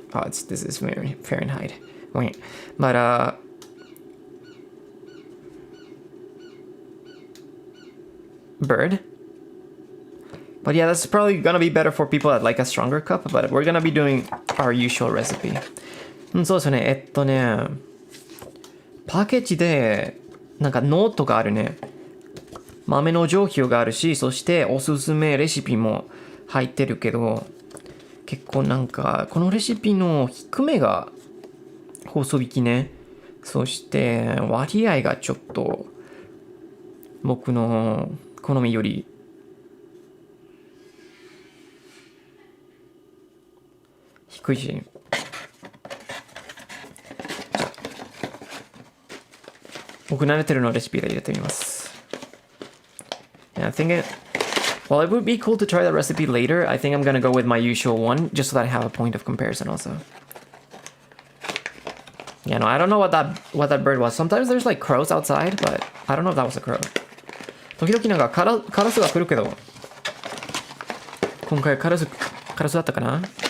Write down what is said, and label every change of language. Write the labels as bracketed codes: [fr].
[en] Oh, this is Fahrenheit. Wait. But, bird. But yeah, that's probably gonna be better for people that like a stronger cup, but we're gonna be doing our usual recipe. [ja] そうですね。パッケージでなんかノートがあるね。豆の状況があるし、そしておすすめレシピも入ってるけど、結構なんかこのレシピの低めが細引きね。そして割合がちょっと僕の好みより低いし。僕慣れてるのレシピで入れてみます。 [en] Yeah, I think Well, it would be cool to try the recipe later. I think I'm gonna go with my usual one, just so that I have a point of comparison also. Yeah, no, I don't know what that bird was. Sometimes there's like crows outside, but I don't know if that was a crow. [ja] 時々なんかカラスが来るけど、今回カラスだったかな？